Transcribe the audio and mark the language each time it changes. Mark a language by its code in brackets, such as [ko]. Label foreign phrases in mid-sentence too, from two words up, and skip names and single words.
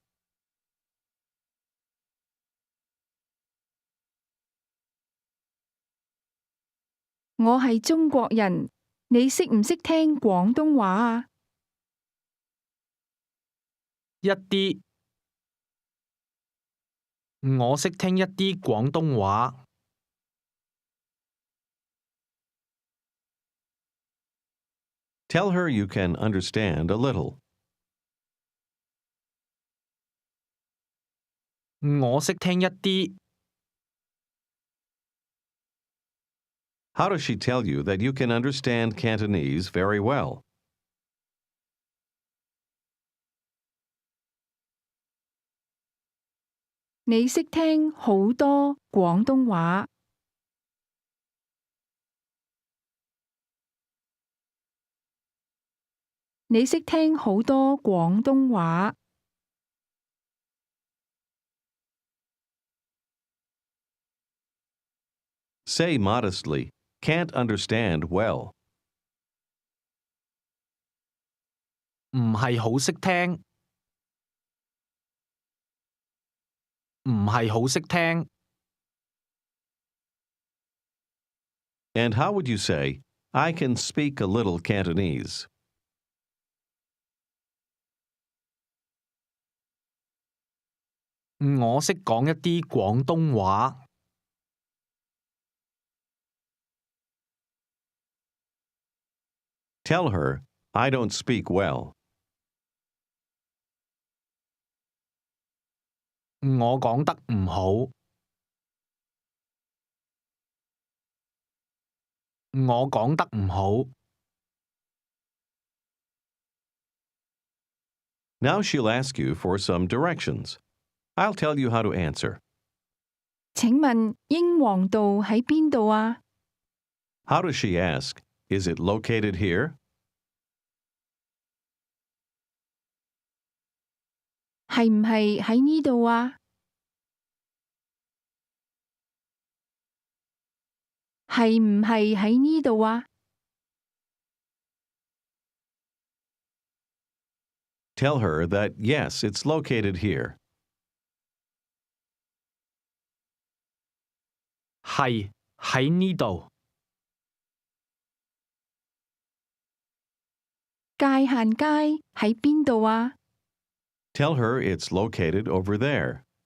[yue] 我係中國人，你識唔識聽廣東話啊？一啲，我識聽一啲廣東話。 [en] Tell her you can understand a little. [yue] 我識聽一啲， [en] How does she tell you that you can understand Cantonese very well? [yue] 你識聽好多廣東話。你識聽好多廣東話。 [en] Say modestly, can't understand well. [yue] 唔係好識聽，唔係好識聽。 [en] And how would you say, I can speak a little Cantonese? [yue] 我識講一啲廣東話。 [en] Tell her, I don't speak well. [yue] 我講得唔好，我講得唔好。 [en] Now she'll ask you for some directions. I'll tell you how to answer. [yue] 請問英皇道喺邊度啊？ [en] How does she ask? Is it located here? [yue] 係唔係喺呢度啊？係唔係喺呢度啊？ [en] Tell her that yes, it's located here. [yue] 係喺呢度。界限街喺邊度啊？ [en] Tell her it's located over there.